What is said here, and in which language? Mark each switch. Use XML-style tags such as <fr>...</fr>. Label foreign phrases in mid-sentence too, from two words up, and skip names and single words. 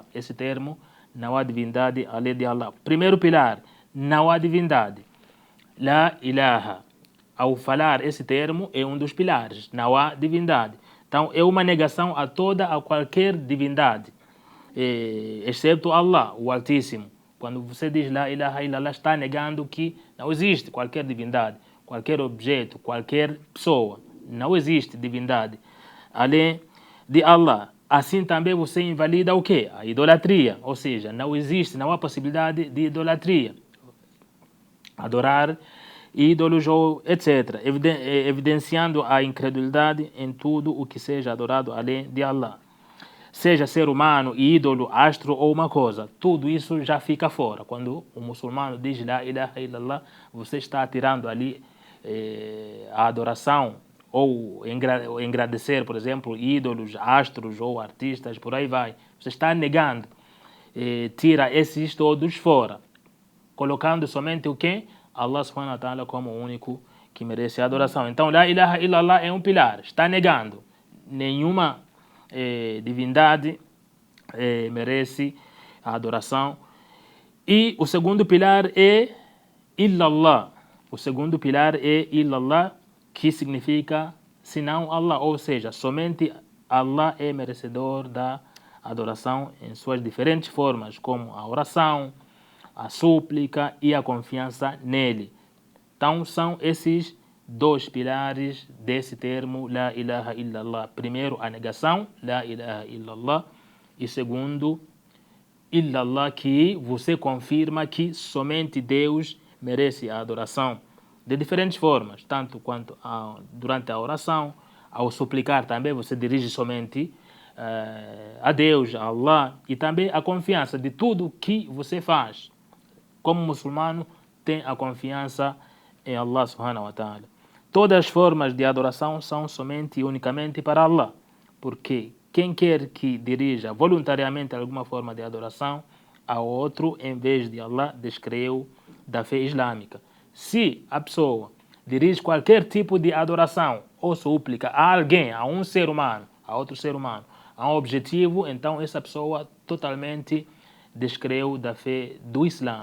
<pt>Esse termo, não há divindade além de Allah. Primeiro pilar, não há divindade.</pt> <ar>لا إله.</ar> <pt>Ao falar esse termo é um dos pilares, não há divindade. Então é uma negação a qualquer divindade, exceto Allah, o Altíssimo. Quando você diz</pt> <ar>لا إله إلا الله,</ar> <pt>está negando que não existe qualquer divindade, qualquer objeto, qualquer pessoa. Não existe divindade além de Allah. Assim também você invalida o quê? A idolatria, ou seja, não existe, não há possibilidade de idolatria. Adorar ídolos ou etc. Evidenciando a incredulidade em tudo o que seja adorado além de Allah. Seja ser humano, ídolo, astro ou uma coisa, tudo isso já fica fora. Quando o muçulmano diz</pt> <ar>لا إله إلا الله,</ar> <pt>você está tirando ali a adoração ou engrandecer, por exemplo, ídolos, astros ou artistas, por aí vai. Você está negando, tira esses todos fora, colocando somente o que?</pt> <ar>الله سبحانه وتعالى</ar> <pt>como o único que merece a adoração. Então,</pt> <ar>لا إله إلا الله</ar> <pt>é um pilar, está negando nenhuma divindade merece a adoração. E o segundo pilar é illallah. O segundo pilar é illallah, que significa senão Allah, ou seja, somente Allah é merecedor da adoração em suas diferentes formas, como a oração, a súplica e a confiança nele. Então são esses dois pilares desse termo,</pt> <ar>لا إله إلا الله.</ar> <pt>Primeiro, a negação,</pt> <ar>لا إله إلا الله.</ar> <pt>E segundo, illallah, que você confirma que somente Deus merece a adoração. De diferentes formas, tanto quanto durante a oração, ao suplicar também você dirige somente a Deus, a Allah, e também a confiança de tudo que você faz. Como muçulmano, tem a confiança em</pt> <ar>الله سبحانه وتعالى.</ar> <pt>Todas as formas de adoração são somente e unicamente para Allah, porque quem quer que dirija voluntariamente alguma forma de adoração a outro, em vez de Allah, descreu da fé islâmica. Se a pessoa dirige qualquer tipo de adoração ou súplica a alguém, a um ser humano, a outro ser humano, a um objetivo, então essa pessoa totalmente descreu da fé do Islã.</pt>